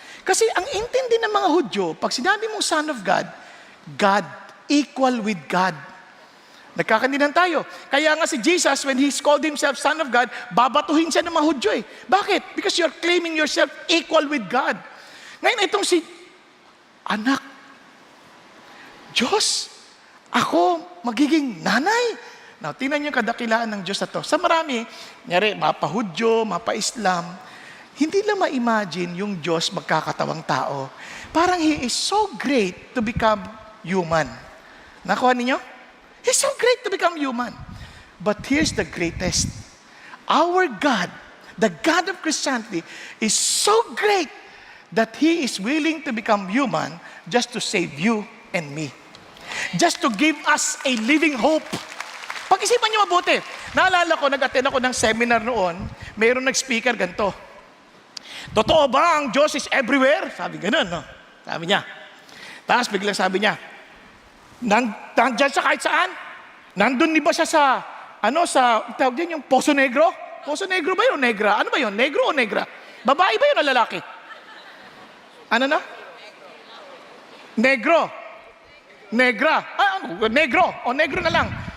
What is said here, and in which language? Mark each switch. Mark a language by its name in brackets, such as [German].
[Filipino] Kasi ang intindi ng mga Hudyo, pag sinabi mong [English] Son of God, God, equal with God. [Filipino] Nagkakandinan tayo. Kaya nga si Jesus, [English] when He called Himself Son of God, [Filipino] babatuhin siya ng mga Hudyo eh. Bakit? [English] Because you're claiming yourself equal with God. [Filipino] Ngayon, itong si anak, Diyos, ako magiging nanay. Now, tingnan niyo yung kadakilaan ng Diyos na to. Sa marami, nyari, mapa-Hudyo, mapa-Islam, hindi lang ma-imagine yung Diyos magkakatawang tao. Parang [English] He is so great to become human. [Filipino] Nakuha ninyo? [English] He's so great to become human. But here's the greatest. Our God, the God of Christianity, is so great that He is willing to become human just to save you and me. Just to give us a living hope. [Filipino] Pag-isipan niyo mabuti. Naalala ko, nag-attend ako ng seminar noon, mayroong nag-speaker ganito. Totoo ba ang Diyos [English] is everywhere? [Filipino] Sabi ganun, no? Sabi niya. Tapos biglang sabi niya, nandyan siya kahit saan? Nandun ba siya sa, tawag din yung Poso Negro? Poso Negro ba yun o negra? Ano ba yun? Negro o negra? Babae ba yun o lalaki? Ano na? Negro. Negra. Negro. O negro na lang.